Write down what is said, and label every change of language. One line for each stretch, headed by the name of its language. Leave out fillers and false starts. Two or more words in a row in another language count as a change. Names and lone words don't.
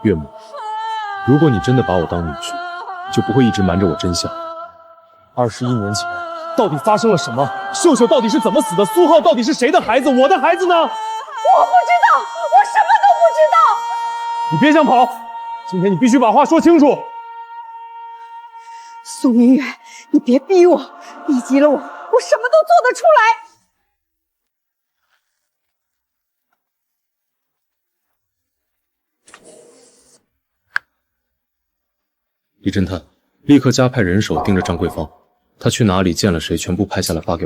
Chinese: 岳母，如果你真的把我當女婿，就不會一直瞞着我真相。21年前到底發生了什麼？秀秀到底是怎麼死的？蘇浩到底是誰的孩子？我的孩子呢？我不知道，我什麼都不知道。你別想跑，今天你必須把話說清楚。蘇明遠，你別逼我，逼急了我什麼都做得出來。李偵探，立刻加派人手盯着張桂芳，她去哪裡見了誰，全部拍下來發給我。